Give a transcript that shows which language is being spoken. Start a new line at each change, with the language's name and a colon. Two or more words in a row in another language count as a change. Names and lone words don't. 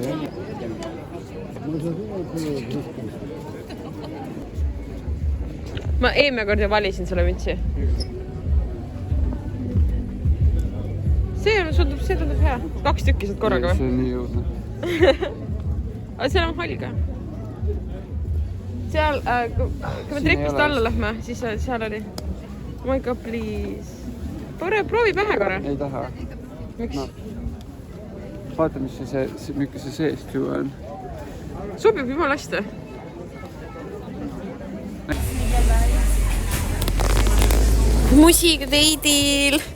Estonian: Ma eelmine kord ju valisin sulle mütsi. See tundub hea. 2 tükki saad korraga või? See on nii jõudne. Aga seal on hall ka. Seal, kui me trepist alla lähme, siis seal oli.
English: Oh my god, please.
Estonian: Proovi pähe korra. Ei taha. Miks? No. Vaata, mis see seest ju on. Sobib jumala hästi. Musiga teidil.